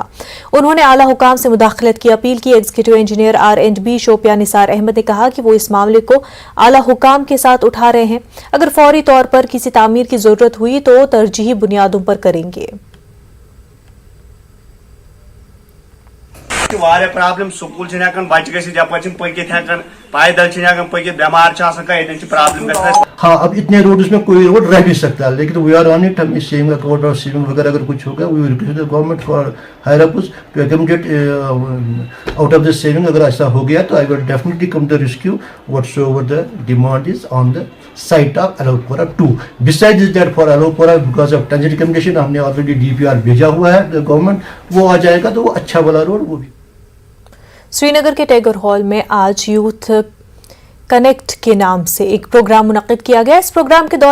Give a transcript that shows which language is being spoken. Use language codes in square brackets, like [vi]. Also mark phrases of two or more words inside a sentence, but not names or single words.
[hi] उन्होंने आला हुकाम से मुदाखलत की अपील की। एग्जीक्यूटिव इंजीनियर R&B शोपियां निसार अहमद ने कहा कि वो इस मामले को आला हुकाम के साथ उठा रहे हैं। अगर फौरी तौर पर किसी तामीर की जरूरत हुई तो तरजीही बुनियादों पर करेंगे। [ks] वारिया प्रॉब्लम स्कूल बच्चे गए जप पकित पैदल पकित बेमार प्रॉब्लम। [hi] हाँ, अब इतने रोड उसमें कोई रोड रह भी सकता है, लेकिन [en] we are on it. [hi] हम इस सेविंग अकाउंट और सेविंग वगैरह अगर कुछ होगा [en] we will request the government for higher ups to accommodate out of the saving. [hi] अगर ऐसा हो गया तो [en] I will definitely come the rescue whatsoever the demand is on the site of Alaupura 2. besides that for Alaupura because of Tanjari communication [hi] हमने ऑलरेडी DPR भेजा हुआ है गवर्नमेंट, वो आ जाएगा तो वो अच्छा वाला रोड वो भी। श्रीनगर के टैगोर हॉल में आज यूथ कनेक्ट के नाम से एक प्रोग्राम मुनक्किद किया गया।